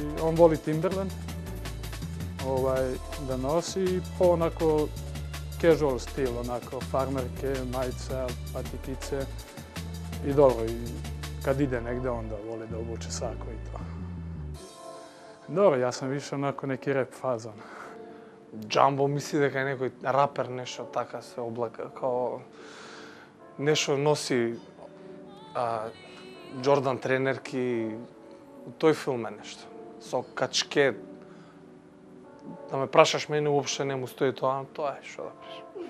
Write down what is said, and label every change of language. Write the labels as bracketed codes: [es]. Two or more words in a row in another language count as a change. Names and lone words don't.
[sr] On voli Timberland da nosi i po onako casual stil, onako farmerke, majice, patikice i dobro. Kad ide negde, onda voli da obuče sako i to. Dobro, ja sam više onako neki rap fazon. [mk] Jumbo misli дека е некој рапер, нешто така се облака, као нешто носи Джордан тренерки, у тој филм е нешто, со качке. Да ме прашаш, мене уопште не му стои тоа, тоа е што да прашам.